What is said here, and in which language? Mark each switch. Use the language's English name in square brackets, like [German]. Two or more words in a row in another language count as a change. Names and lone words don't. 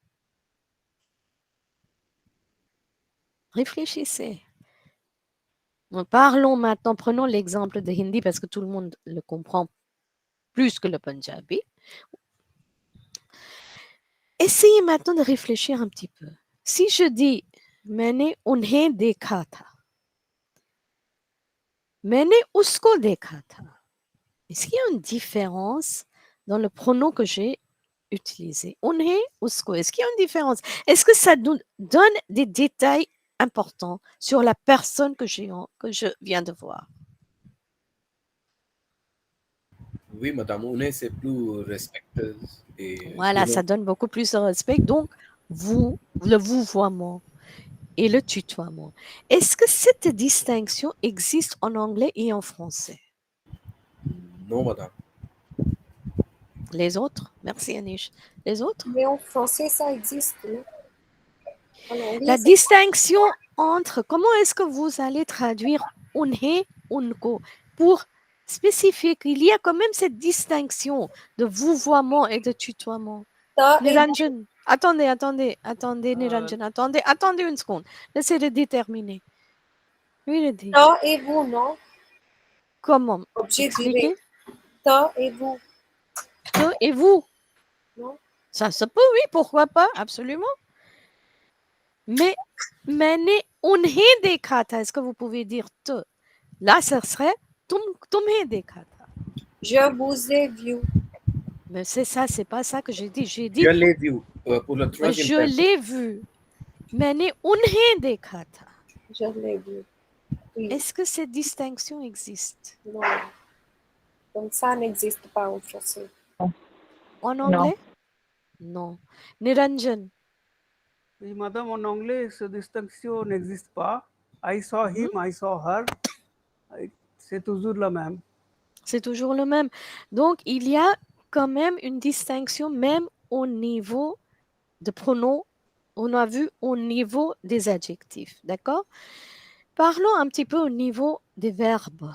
[French] Réfléchissez. Parlons maintenant, prenons l'exemple de Hindi parce que tout le monde le comprend plus que le Punjabi. Essayez maintenant de réfléchir un petit peu. Si je dis [Hindi] मैंने उन्हें देखा था, मैंने उसको देखा था, [French] est-ce qu'il y a une différence dans le pronom que j'ai utilisé? [Hindi] उन्हें, उसको, [French] est-ce qu'il y a une différence? Est-ce que ça nous donne des détails importants sur la personne que je viens de voir? Oui, madame, on est c'est plus respectueuse. Et, Voilà, ça donne beaucoup plus de respect. Donc, le vouvoiement et le tutoiement. Est-ce que cette distinction existe en anglais et en français? non, madame. Les autres? Merci Anish. Les autres? Mais en français, ça existe, non? En anglais, La c'est distinction entre, comment est-ce que vous allez traduire [Hindi] उन्हें, उनको [French] pour spécifier qu'il y a quand même cette distinction de vouvoiement et de tutoiement? ta et Niranjan, attendez, Niranjan, attendez une seconde. Laissez-le déterminer. Oui, le dit. ta et vous, non? Comment? Objet Expliquez. direct. Ta et vous, Te et vous. non? Ça se peut, oui, pourquoi pas, absolument. [Hindi] Mais मैंने उन्हें देखा था, [French] est-ce que vous pouvez dire te? Là, ça serait [Hindi] तुम्हें देखा था. [French] Je vous ai vu. Mais c'est ça, c'est pas ça que j'ai dit. J'ai dit Je l'ai vu pour le troisième je personne. l'ai vu. [Hindi] मैंने उन्हें देखा था. [French] Je l'ai vu. Oui, Est-ce que cette distinction existe? non. Donc ça n'existe pas en français. En anglais? Non. Niranjan. Oui, madame, en anglais, cette distinction n'existe pas. [English] I saw him, I saw her. [French] C'est toujours la même. C'est toujours le même. Donc, il y a quand même une distinction, même au niveau de pronoms. On a vu au niveau des adjectifs, d'accord? Parlons un petit peu au niveau des verbes.